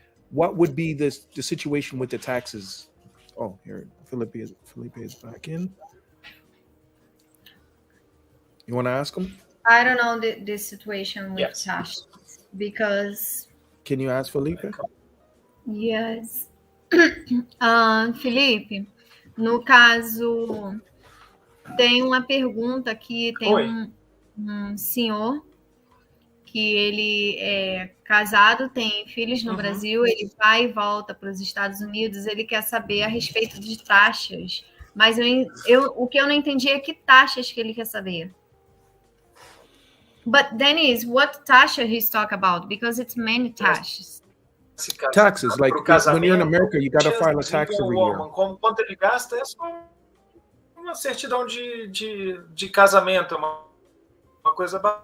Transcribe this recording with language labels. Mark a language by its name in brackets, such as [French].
[English] What would be the situation with the taxes? Oh, here, Felipe is back in. You want to ask him? I don't know the situation with taxes because. Can you ask Felipe? Yes. [Portuguese] Felipe, no caso, tem uma pergunta aqui, tem um senhor que ele é casado, tem filhos no Brasil, ele vai e volta para os Estados Unidos, ele quer saber a respeito de taxas, mas o que eu não entendi é que taxas que ele quer saber. [English] But Dennis, what taxa he's talking about? Because it's many taxas. Taxes, like when you're in America, you got to file a tax every year. [Portuguese] Quanto ele gasta é só uma certidão de casamento, uma coisa.